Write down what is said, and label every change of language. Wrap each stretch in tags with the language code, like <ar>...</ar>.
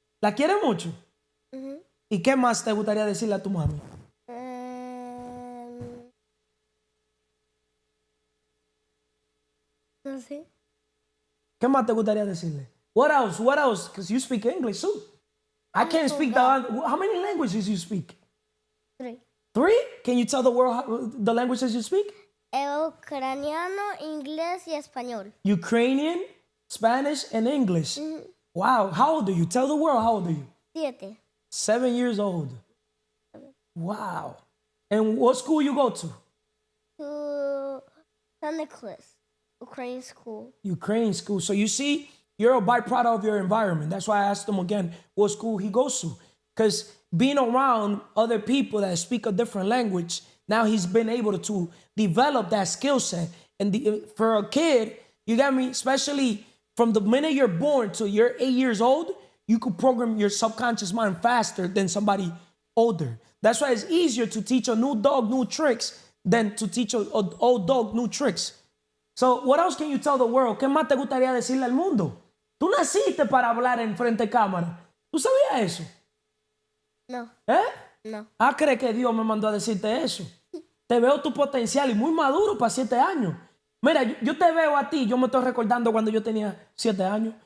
<es>¿La quieres mucho? Ujú. ¿Y qué más te gustaría decirle a tu mami? No sé. ¿Qué más te gustaría decirle?</es> <en>What else? What else? Because you speak English too. I can't speak how many languages you speak? 3. 3? Can you tell the world the languages you speak?</en> <es>Ucraniano, inglés y español.</es> <en>Ukrainian, Spanish, and English. Wow. How old are you? Tell the world, how old are you? 7. 7 years old. Wow. And what school you go to? To St. Nicholas, Ukrainian school. Ukrainian school. So you see, you're a byproduct of your environment. That's why I asked him again what school he goes to. Because being around other people that speak a different language, now he's been able to develop that skill set. And for a kid, you got me, especially from the minute you're born till you're 8 years old, you could program your subconscious mind faster than somebody older. That's why it's easier to teach a new dog new tricks than to teach an old dog new tricks. So what else can you tell the world?</en> <es>¿Qué más te gustaría decirle al mundo? Tú naciste para hablar en frente de cámara. ¿Tú sabías eso? No. ¿Eh? No. Ah, ¿crees que Dios me mandó a decirte eso? Te veo tu potencial y muy maduro para 7 años. Mira, yo te veo a ti, yo me estoy recordando cuando yo tenía 7 años.</es>